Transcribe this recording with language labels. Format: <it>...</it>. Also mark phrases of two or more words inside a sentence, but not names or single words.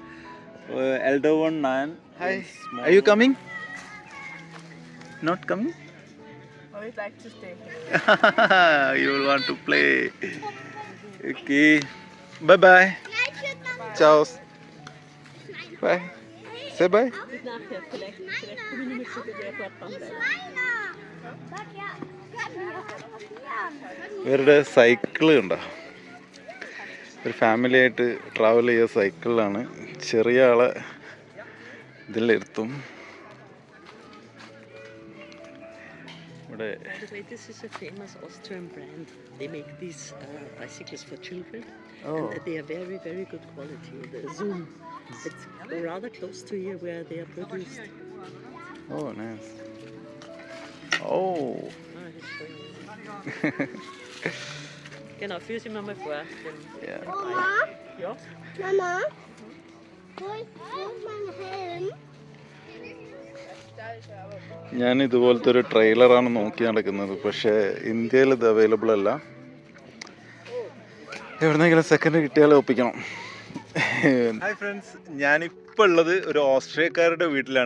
<en>Elder one 9. Hi. Are you coming? Not coming? I would like to stay here. You will want to play. Okay. Bye bye. Ciao. Bye. Say bye.</en> <de>Bis nachher. Vielleicht komme ich nicht so gut dran bleiben.</de> <ml>ഇവരുടെ സൈക്കിള് ഉണ്ടോ? ഒരു ഫാമിലി ആയിട്ട് ട്രാവൽ ചെയ്യുക സൈക്കിളിലാണ്. ചെറിയ ആളെ ഇതിലിരുത്തും. ഇവിടെ</ml> <en>By the way, this is a famous Austrian brand. They make these bicycles for children. Oh. And they are very, very good quality. The Zoom. It's rather close to here where they are produced. Oh, nice. Oh. He's showing you.</en> <de>Genau, führ sie mal vor.</de> <en>Yeah.</en> <de>Oma, Ja? Mama, wo ist mein Helm?</de> <ml>ഞാൻ ഇതുപോലത്തെ ഒരു ട്രെയിലറാണ് നോക്കി നടക്കുന്നത്. പക്ഷേ ഇന്ത്യയിൽ ഇത് അവൈലബിൾ അല്ല. എവിടെന്നെങ്കിലും സെക്കൻഡ് കിട്ടിയാൽ ഒപ്പിക്കണം.</ml> <en>Hi friends,</en> <ml>ഞാനിപ്പോൾ ഉള്ളത് ഒരു ഓസ്ട്രിയക്കാരുടെ വീട്ടിലാണ്.</ml>